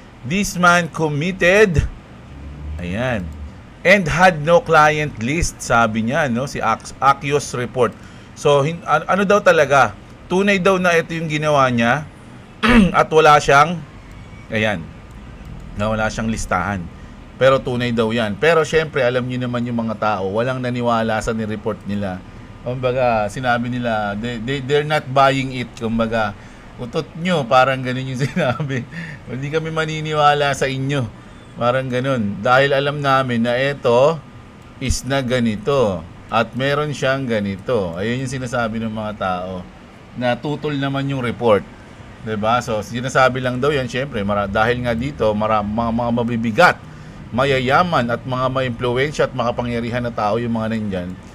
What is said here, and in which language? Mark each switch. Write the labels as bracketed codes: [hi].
[en] This man committed, [tl] ayan, [en] and had no client list, [tl] sabi niya, no? Si Axios report. So, ano daw talaga? Tunay daw na ito yung ginawa niya. At wala siyang wala siyang listahan. Pero tunay daw yan. Pero syempre, alam niyo naman yung mga tao, walang naniwala sa ni-report nila. Kumbaga, sinabi nila, [en] they're not buying it. [tl] Kumbaga, utot nyo, parang ganun yung sinabi. Hindi kami maniniwala sa inyo. Parang ganun. Dahil alam namin na ito is na ganito. At meron siyang ganito. Ayun yung sinasabi ng mga tao. Na tutol naman yung report. 'Di ba? So, sinasabi lang daw 'yan, syempre, dahil nga dito, mga mabibigat, mayayaman at mga maimpluwensya at makapangyarihan na tao yung mga nandiyan.